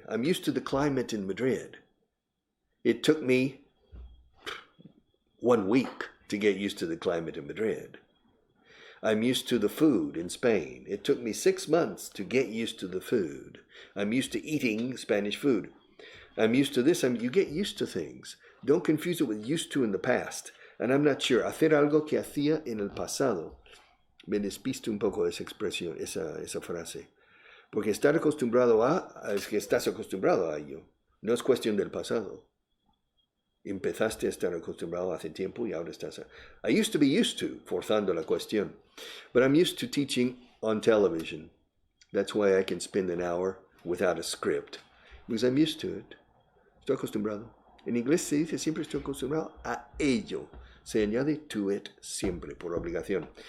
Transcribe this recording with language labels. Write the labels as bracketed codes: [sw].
[en] I'm used to the climate in Madrid. It took me 1 week to get used to the climate in Madrid. I'm used to the food in Spain. It took me 6 months to get used to the food. I'm used to eating Spanish food. I'm used to this. You get used to things. Don't confuse it with used to in the past. And I'm not sure. [es] Hacer algo que hacía en el pasado. Me despisto un poco de esa expresión, esa frase. Porque estar acostumbrado a, es que estás acostumbrado a ello. No es cuestión del pasado. Empezaste a estar acostumbrado hace tiempo y ahora estás [en] I used to be used to, [es] forzando la cuestión. [en] But I'm used to teaching on television. That's why I can spend an hour without a script. Because I'm used to it. [es] Estoy acostumbrado. En inglés se dice siempre estoy acostumbrado a ello. Se añade [en] to it [es] siempre, por obligación.